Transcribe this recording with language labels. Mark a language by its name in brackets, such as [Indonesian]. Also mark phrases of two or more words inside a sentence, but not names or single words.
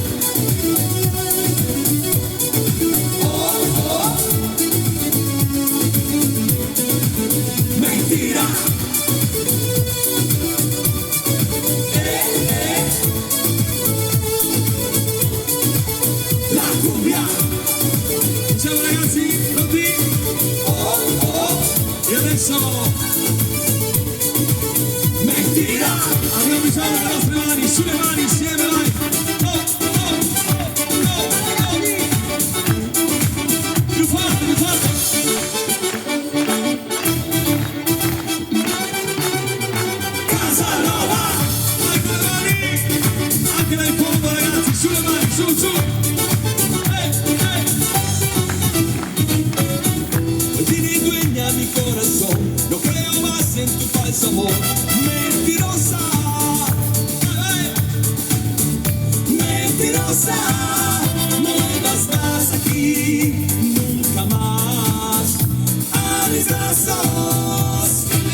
[Spanish] Mentira. La cumbia. [Italian] Ciao ragazzi, pronti? E adesso mentira. Abbiamo bisogno delle nostre mani, sulle mani insieme, vai. Più forte, più forte. Casanova, anche le mani, anche dal fondo ragazzi, sulle mani, su, su. [Spanish] Tieni dueña mi corazón, no creo más en tu falso amor, mentirosa, mentirosa, no vuelvas más aquí, nunca más a mis brazos.